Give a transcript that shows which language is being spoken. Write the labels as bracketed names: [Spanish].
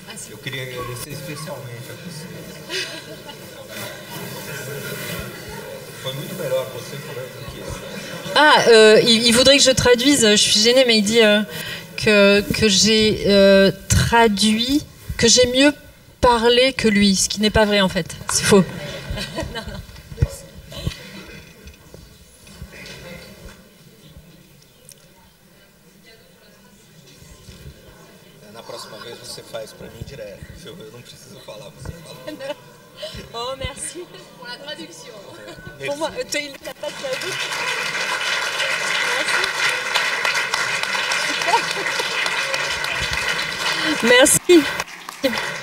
[Portuguese] Eu queria agradecer especialmente a você. Foi muito melhor você falando do que eu. [French] Ah, il voudrait que je traduise, je suis gênée, mais il dit que j'ai traduit, que j'ai mieux parlé que lui, ce qui n'est pas vrai en fait, c'est faux. Non, non. [Portuguese] Na próxima vez você faz para mim direto, eu não preciso falar, você fala. [French] Oh, merci pour la traduction. Merci. Pour moi, il n'a pas traduit. Merci. Merci.